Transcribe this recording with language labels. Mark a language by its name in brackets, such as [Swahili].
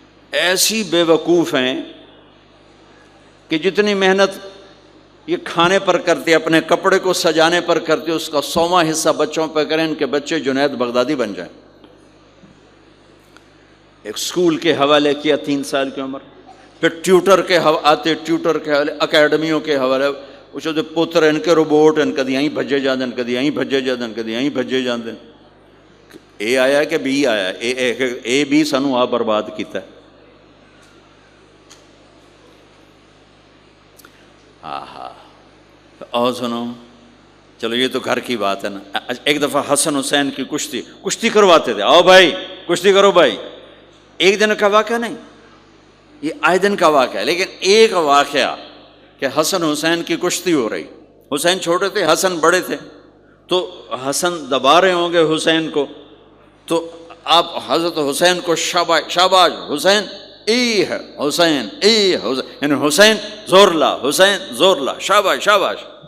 [Urdu] ایسی بے وقوف ہیں کہ جتنی محنت یہ کھانے پر کرتے، اپنے کپڑے کو سجانے پر کرتے، اس کا 100واں حصہ بچوں پہ کریں، ان کے بچے جنید بغدادی بن جائیں. ایک سکول کے حوالے کیا 3 سال کی عمر، پھر ٹیوٹر کے آتے، ٹیوٹر کے حوالے، اکیڈمیوں کے حوالے، [Punjabi] اس دے پتر ان کے روبوٹ ان کدی یہیں بھجے جاندن، [Urdu] کدی یہیں بھجے جاندن، کدی یہیں بھجے جاندن. [Punjabi] اے آیا کہ بی آیا؟ اے بی سانو آ برباد کیتا ہے. [Urdu] اور سنو، چلو یہ تو گھر کی بات ہے نا. ایک دفعہ حسن حسین کی کشتی کرواتے تھے، آؤ بھائی کشتی کرو بھائی. ایک دن کا واقعہ نہیں، یہ آئے دن کا واقعہ ہے. لیکن ایک واقعہ کہ حسن حسین کی کشتی ہو رہی، حسین چھوٹے تھے، حسن بڑے تھے، تو حسن دبا رہے ہوں گے حسین کو، تو آپ حضرت حسین کو شاباش شاباش حسین، ای ہے حسین، ای حسین، یعنی [Punjabi] حسین زور لا، حسین زور لا، [Urdu] شاباش شاباش.